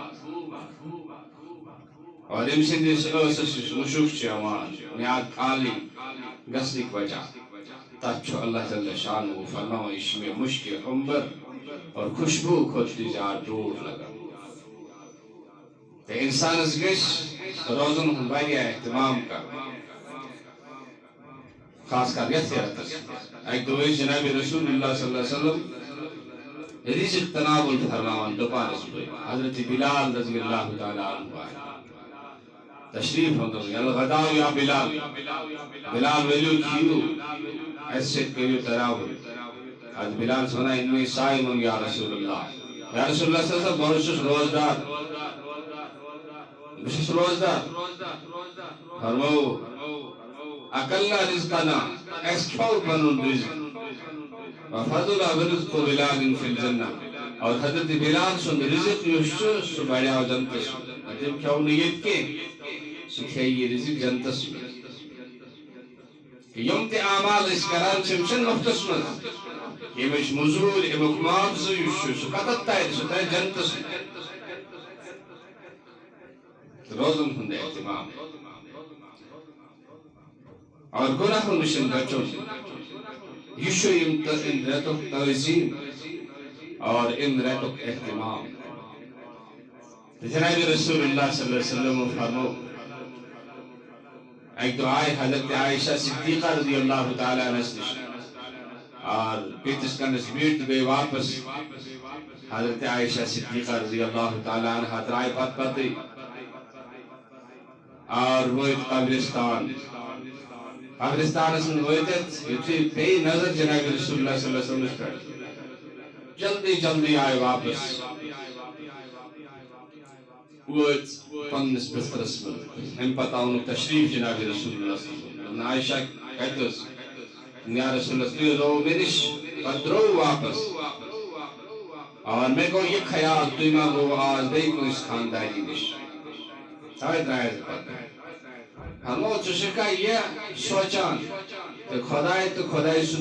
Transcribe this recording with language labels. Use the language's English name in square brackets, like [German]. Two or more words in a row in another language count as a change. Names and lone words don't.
[Kashmiri] اور أمۍ سٕنٛدِس ٲسَس یُس مُشُک چھُ یِوان میاد خالی گژھنٕکۍ وجہ تَتھ چھُ [Arabic] اللہ جل شانہ [Kashmiri] فرماوان یہِ چھُ مےٚ مُشکہِ عمبر اور خوشبوٗ کھۄتہٕ تہِ زیادٕ ڈوٹھ لگان تہٕ اِنسانَس گژھِ روزن ہُنٛد واریاہ احتمام کرُن خاص کر یتھ رٮ۪تس اکہِ دۄہ ٲسۍ جناب رسول اللہ [Arabic] صلی اللہ علیہ وسلم [Kashmiri] رزق تناول فرماوان دُپہرس پٲٹھۍ حضرت بلال [Arabic] رضی اللہ تعالیٰ عنہ [Kashmiri] آیہِ تشریف ہوندن [Arabic] الغداء یا بلال [Kashmiri] بلال ؤلِو کھیِو اَسہِ سۭتۍ کٔرِو تناول حضرت بلال چھُ ونان [Arabic] اِنی صائمٌ یا رسول اللہ یا رسول اللہ صلی اللہ علیہ وسلم [Kashmiri] بہٕ چھُس روزدار بہٕ چھُس روزدار فرموو [Arabic] اکلنا رزقنا [Kashmiri] اَسہِ کھیوٚو پنُن رزق [Arabic] وفضل رزق بلال فی الجنہ [Kashmiri] اور حضرت بلال سُنٛد رزق یُس چھُ سُہ بڑیو جنتس منٛز تٔمۍ کھیوٚو نہٕ ییٚتہِ کینٛہہ سُہ کھیٚیہِ یہِ رزق جنتس منٛز یِم تہِ اعمال أسۍ کران چھِ یِم چھِنہٕ مُفتس منٛز ییٚمِچ موٚزوٗرۍ اَمیُک معاوضہٕ یُس چھُ سُہ کتٮ۪تھ ترِ سُہ ترِ جنتس منٛز روزن ہُنٛد احتمام اور گۄناہو نِش بچُن یہِ چھُ اَمہِ رٮ۪تُک تعظیٖم اور اَمہِ رٮ۪تُک احتمام جناب رسول اللہ [Arabic] صلی اللہ علیہ وسلم [Kashmiri] فرمو اکہِ دۄہ آیہِ حضرت عائشہ صدیقہ [Arabic] رضی اللہ تعالیٰ عنہس [Kashmiri] نِش اور پیٖتِس کھنٛڈس بیٖٹھ تہٕ گٔے واپس حضرت عائشہ صدیقہ [Arabic] رضی اللہ تعالیٰ عنہ [Kashmiri] درٛاے پتہٕ پتٕے اور وٲتۍ قبرستانس منٛز وٲتِتھ یُتھُے پیٚیہِ نظر جناب رسول اللہ [Arabic] صلی اللہ علیہ وسلمس [Kashmiri] پٮ۪ٹھ جلدی جلدی آیہِ واپس وٲتۍ پننِس بسترس منٛز اَمہِ پتہٕ آونُکھ تشریٖف جناب رسول اللہ [Arabic] صلی اللہ علیہ وسلم [Kashmiri] عائشہ کتہِ ٲس [Arabic] یا رسول اللہ [Kashmiri] تُہۍ روو مےٚ نِش پتہٕ درٛوو واپس اور مےٚ گوٚو یہِ خیال تُہۍ ما گوٚو آز بیٚیہِ کٲنٛسہِ خانداری نِش تَوے درٛایس بہٕ پتہٕ فرموو ژٕ چھُکھا یہِ سونٛچان تہٕ خۄداے تہٕ خۄداے سُنٛد